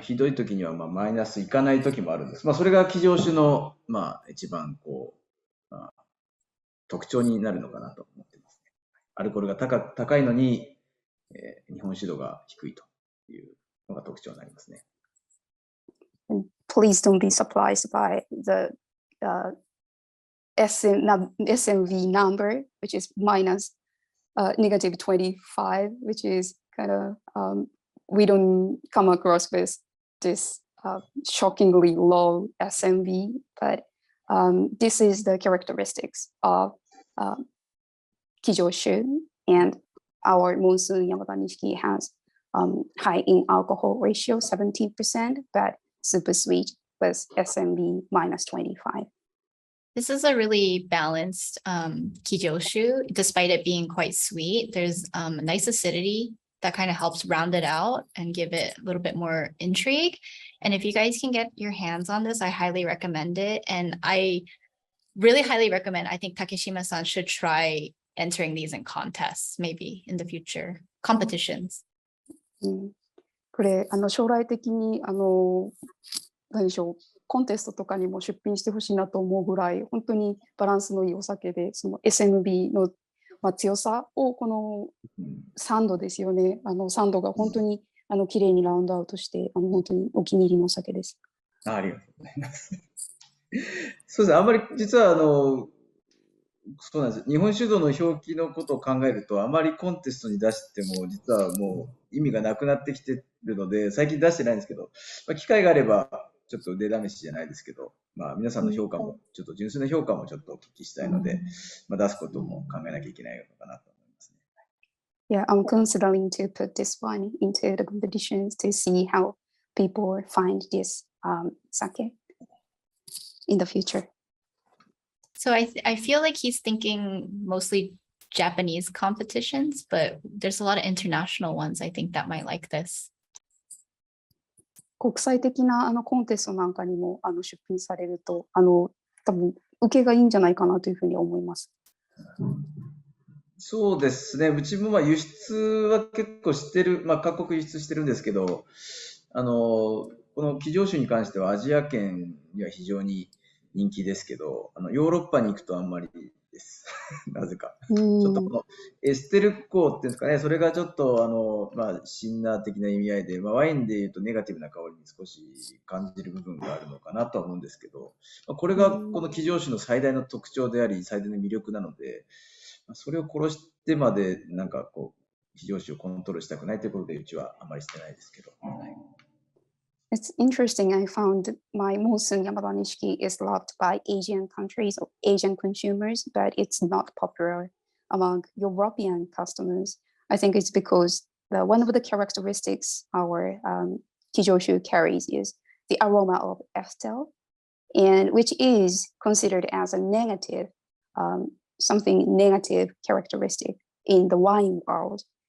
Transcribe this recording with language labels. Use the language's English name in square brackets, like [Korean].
[Japanese] ひどい時にはマイナスいかない時もあるんです。それがkijoshu酒の一番こう、特徴になるのかなと思ってますね。アルコールが高いのに、日本酒度が低いというのが特徴になりますね。 [English] Please don't be surprised by the SMV number, which is minus negative 25, which is kind of we don't come across with this shockingly low SMV, but this is the characteristics of kijoshu, and our Monsoon Yamada Nishiki has high in alcohol ratio, 17%, but super sweet with SMV minus 25. This is a really balanced kijoshu, despite it being quite sweet. There's a nice acidity that kind of helps round it out and give it a little bit more intrigue. And if you guys can get your hands on this, I highly recommend it. And I really highly recommend, I think Takeshima-san should try entering these in contests, maybe in the future, competitions. [Japanese] これ将来的に何でしょう、コンテストとかにも出品してほしいなと思うぐらい本当にバランスのいいお酒で、その SMB の強さをこの酸度ですよね。酸度が本当に綺麗にラウンドアウトして本当にお気に入りのお酒です。ありがとうございます。そうですね。あんまり実はそうなんです。日本酒道の表記のことを考えると、あまりコンテストに出しても実はもう意味がなくなってきてるので、最近出してないんですけど、機会があればちょっと腕試しじゃないですけど、皆さんの評価もちょっと純粋な評価もちょっとお聞きしたいので、出すことも考えなきゃいけないのかなと思いますね。 [English] Yeah, I'm considering to put this one into the competitions to see how people find this sake in the future. So I feel like he's thinking mostly Japanese competitions, but there's a lot of international ones, I think, that might like this. [Japanese] 国際的なコンテストなんかにも出品されると多分受けがいいんじゃないかなというふうに思います。そうですね。うちも輸出は結構してる、各国輸出してるんですけど、このkijoshu酒に関してはアジア圏には非常に人気ですけど、ヨーロッパに行くとあんまりです。なぜか。ちょっとこのエステル香っていうんですかね、それがちょっとシンナー的な意味合いで、ワインで言うとネガティブな香りに少し感じる部分があるのかなとは思うんですけど、これがこのkijoshu酒の最大の特徴であり、最大の魅力なので、それを殺してまで、kijoshu酒をコントロールしたくないということで、うちはあまりしてないですけど。 [English] It's interesting. I found my Monsoon Yamada Nishiki is loved by Asian countries or Asian consumers, but it's not popular among European customers. I think it's because one of the characteristics our kijoshu carries is the aroma of ethyl, and which is considered as a negative, something negative characteristic in the wine world.